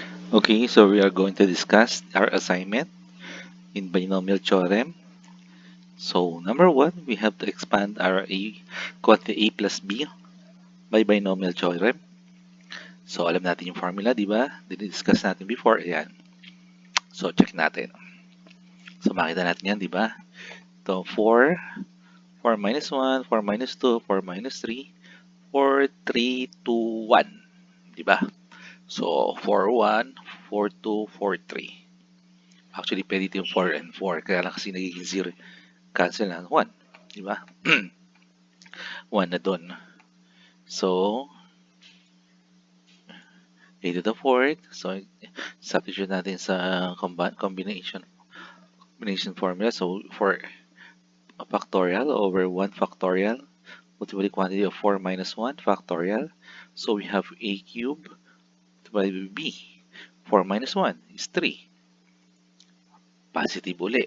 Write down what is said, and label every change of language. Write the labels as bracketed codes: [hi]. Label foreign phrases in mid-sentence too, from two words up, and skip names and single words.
[en] Okay, so we are going to discuss our assignment in binomial theorem. So number one, we have to expand our quantity a plus b by binomial theorem. [tl] So alam natin yung formula, di ba? Dinidiscuss natin before. Ayan. So check natin. So makita natin yan, di ba? [en] So 4, 4 minus 1, 4 minus 2, 4 minus 3, 4, 3, 2, 1. [tl] Di ba? So 4, 1, 4, 2, 4, 3. Actually, pwede ito yung 4 and 4. Kaya lang kasi nagiging 0. Cancel na 1. Di ba? 1 na doon. [en] So, a to the fourth. [tl] So, substitute natin sa [en] combination formula. So, for a factorial over 1 factorial, multiply the quantity of 4 minus 1 factorial. So, we have a cube divided by b. 4 minus 1 is 3. Positive uli.